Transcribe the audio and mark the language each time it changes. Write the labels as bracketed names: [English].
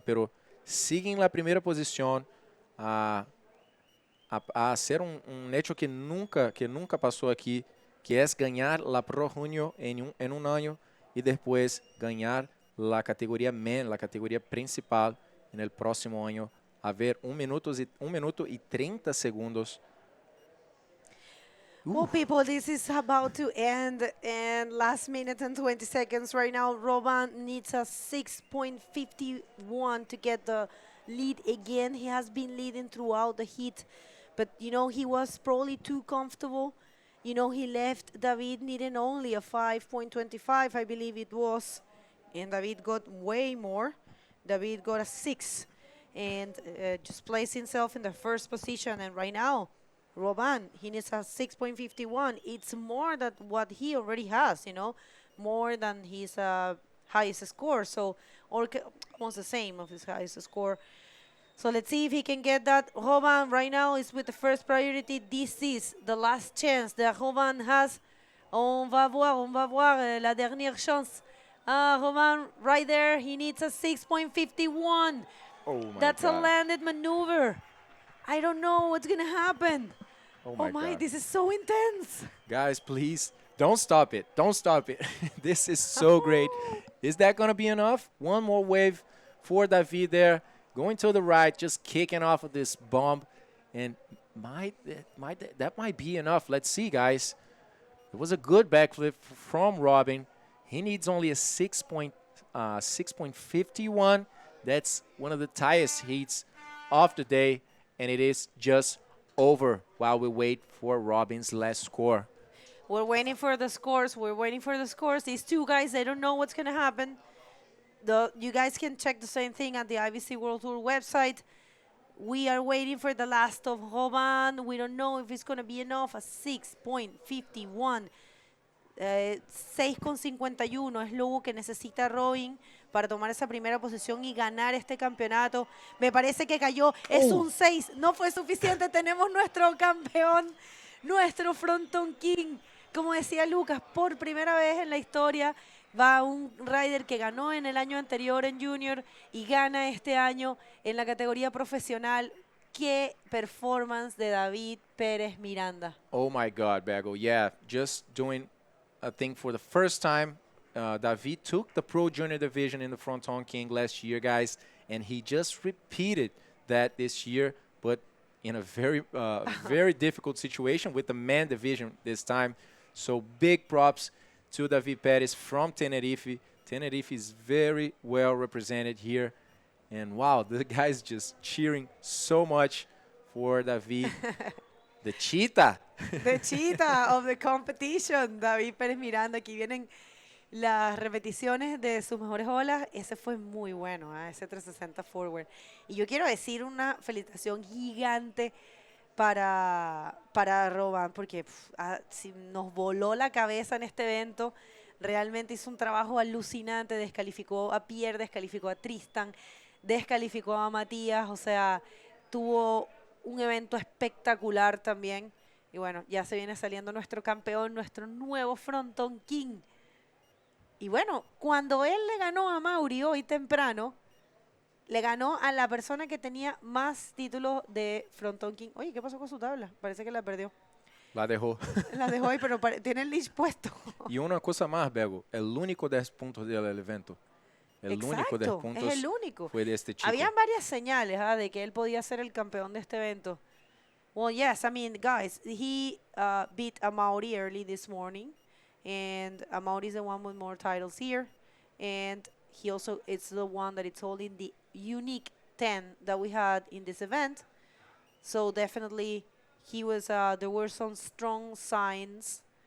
[Spanish] Pero sigue en la primera posición a hacer un hecho que nunca pasó aquí, que es ganar la Pro Junior en un año y después ganar la categoría MEN, la categoría principal en el próximo año. A ver, 1 minuto y 30 segundos. [English] Well, people, this is about to end, and last minute and 20 seconds right now. Roban needs a 6.51 to get the lead again. He has been leading throughout the heat, but, you know, he was probably too comfortable. You know, he left David needing only a 5.25, I believe it was, and David got way more. David got a 6, and just placed himself in the first position, and right now, Roban, he needs a 6.51. It's more than what he already has, you know, more than his highest score. So, or almost the same of his highest score. So let's see if he can get that. Roban right now is with the first priority. This is the last chance that Roban has. [French] On va voir, la dernière chance. [English] Roban right there, he needs a 6.51. Oh my That's God. a landed maneuver. I don't know what's going to happen. Oh my God. This is so intense. Guys, please, don't stop it. Don't stop it. This is so great. Is that going to be enough? One more wave for David there. Going to the right, just kicking off of this bomb. and that might be enough. Let's see, guys. It was a good backflip from Robin. He needs only a 6.51. That's one of the tightest heats of the day, and it is just over while we wait for Robin's last score. We're waiting for the scores. We're waiting for the scores. These two guys, they don't know what's going to happen. You guys can check the same thing at the IBC World Tour website. We are waiting for the last of Robin. We don't know if it's going to be enough. A 6.51. [Spanish] 6.51 es lo que necesita Robin para tomar esa primera posición y ganar este campeonato. Me parece que cayó. Es un 6. No fue suficiente. Tenemos nuestro campeón, nuestro Fronton King. Como decía Lucas, por primera vez en la historia va un rider que ganó en el año anterior en Junior y gana este año en la categoría profesional. Qué performance de David Pérez Miranda. [English] Oh my God, Bago. Yeah, just doing a thing for the first time. David took the Pro Junior division in the Fronton King last year, guys, and he just repeated that this year, but in a very, very difficult situation with the man division this time. So big props to David Pérez from Tenerife. Tenerife is very well represented here. And wow, the guys just cheering so much for David. The cheetah. The cheetah of the competition. David Pérez Miranda. [Spanish] Aquí vienen las repeticiones de sus mejores olas. Ese fue muy bueno, ese 360 forward. Y yo quiero decir una felicitación gigante para Robin, porque nos voló la cabeza en este evento. Realmente hizo un trabajo alucinante. Descalificó a Pierre, descalificó a Tristan, descalificó a Matías. O sea, tuvo un evento espectacular también. Y bueno, ya se viene saliendo nuestro campeón, nuestro nuevo Fronton King. Y bueno, cuando él le ganó a Mauri hoy temprano, le ganó a la persona que tenía más títulos de Fronton King. Oye, ¿qué pasó con su tabla? Parece que la perdió. La dejó. La dejó ahí, pero tiene el leash puesto. Y una cosa más, Bego, el único 10 puntos del evento. El único 10 puntos es el único. Fue de este chico. Habían varias señales de que él podía ser el campeón de este evento. [English] Well, yes, I mean, guys, he beat Amaury early this morning. And Amaury is the one with more titles here. And he also is the one that is holding the unique 10 that we had in this event. So definitely he was, there were some strong signs.